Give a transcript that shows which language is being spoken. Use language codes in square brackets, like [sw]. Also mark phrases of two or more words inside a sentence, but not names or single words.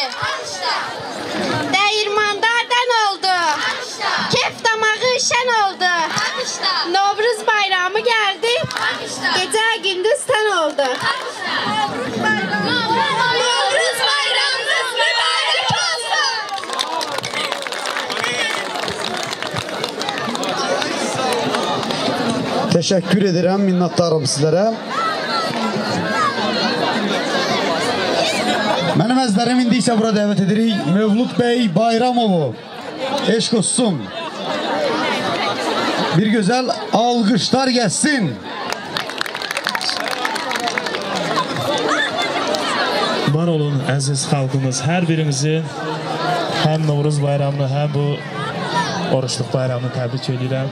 [az] Dəyirmandardan oldu, kef damağı şən oldu. Novruz bayramı gəldi, gecə gündüz tən oldu. Novruz bayramınız mübarək olsun. [tr] Teşekkür ederim, minnettarım sizlere. [az] Mənim əzlərim indi isə bura dəvət edirik Mövlud bəy Bayramovu. Eşq olsun. Bir gözəl alqışlar gəlsin. Var olun əziz xalqımız, hər birimizin həm Novruz bayramını, həm bu oruçluq bayramını təbrik edirəm.